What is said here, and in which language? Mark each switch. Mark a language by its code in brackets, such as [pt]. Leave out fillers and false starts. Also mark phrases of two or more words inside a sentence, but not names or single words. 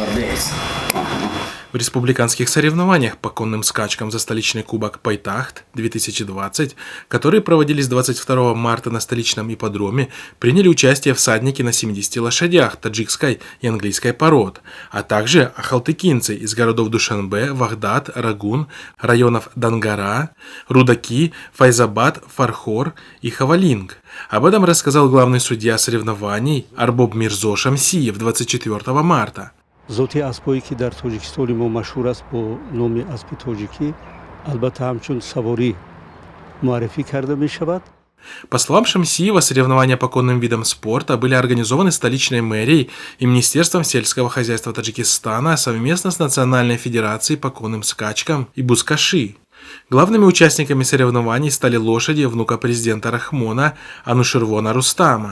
[ru] В республиканских соревнованиях по конным скачкам за столичный кубок Пойтахт-2020, которые проводились 22 марта на столичном ипподроме, приняли участие всадники на 70 лошадях таджикской и английской пород, а также ахалтыкинцы из городов Душанбе, Вагдад, Рагун, районов Дангара, Рудаки, Файзабад, Фархор и Хавалинг. Об этом рассказал главный судья соревнований Арбоб Мирзо Шамсиев 24 марта. [tg] Зоти аспои ки дар Тоҷикистони мо машҳур аст бо номи аспи тоҷикӣ албатта ҳамчун саворӣ муаррифӣ карда мешавад. [ru] По словам Шамсиева, соревнования по конным видам спорта были организованы столичной мэрией и Министерством сельского хозяйства Таджикистана совместно с Национальной федерацией по конным скачкам и Бускаши. Главными участниками соревнований стали лошади внука президента Рахмона Анушервона Рустама.